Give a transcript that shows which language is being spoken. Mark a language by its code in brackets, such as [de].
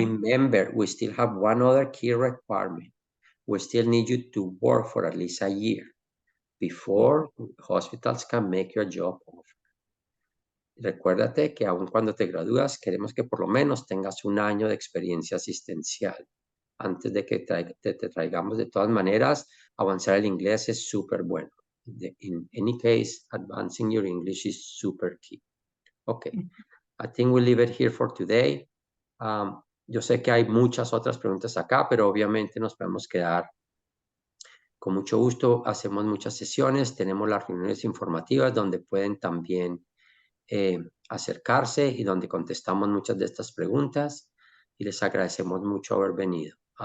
[en] Remember, we still have one other key requirement. We still need you to work for at least a year before hospitals can make your job offer. [es] Recuérdate que aun cuando te gradúas, queremos que por lo menos tengas un año de experiencia asistencial antes de que te traigamos. De todas maneras, avanzar el inglés es súper bueno. [en] In any case, advancing your English is super key. Okay, I think we'll leave it here for today. [es] Yo sé que hay muchas otras preguntas acá, pero obviamente nos podemos quedar con mucho gusto. Hacemos muchas sesiones, tenemos las reuniones informativas donde pueden también acercarse y donde contestamos muchas de estas preguntas y les agradecemos mucho haber venido.